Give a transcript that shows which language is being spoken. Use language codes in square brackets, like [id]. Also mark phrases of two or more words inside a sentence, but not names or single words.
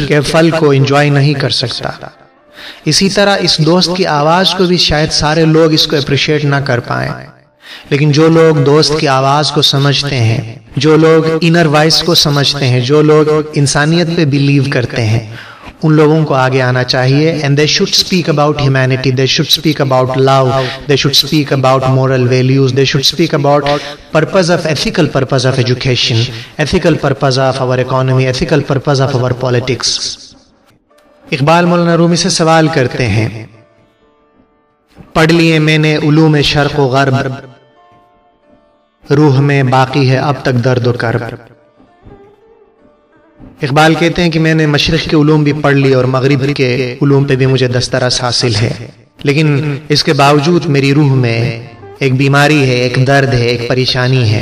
[ur] کے پھل کو انجوائے نہیں کر سکتا، اسی طرح اس دوست کی آواز کو بھی شاید سارے لوگ اس کو اپریشیٹ نہ کر پائیں، لیکن جو لوگ دوست کی آواز کو سمجھتے ہیں، جو لوگ [en] inner voice [ur] کو سمجھتے ہیں، جو لوگ انسانیت پہ بیلیو کرتے ہیں، ان لوگوں کو آگے آنا چاہیے، [en] and they should speak about humanity, they should speak about love, they should speak about moral values, they should speak about purpose of ethical purpose of education, ethical purpose of our economy, ethical purpose of our politics۔ [ur] اقبال مولانا رومی سے سوال کرتے ہیں، پڑھ لیے میں نے علوم شرق و غرب، روح میں باقی ہے اب تک درد و کرب۔ اقبال کہتے ہیں کہ میں نے مشرق کے علوم بھی پڑھ لی اور مغرب کے علوم پہ بھی مجھے دسترس حاصل ہے، لیکن اس کے باوجود میری روح میں ایک بیماری ہے، ایک درد ہے، ایک پریشانی ہے۔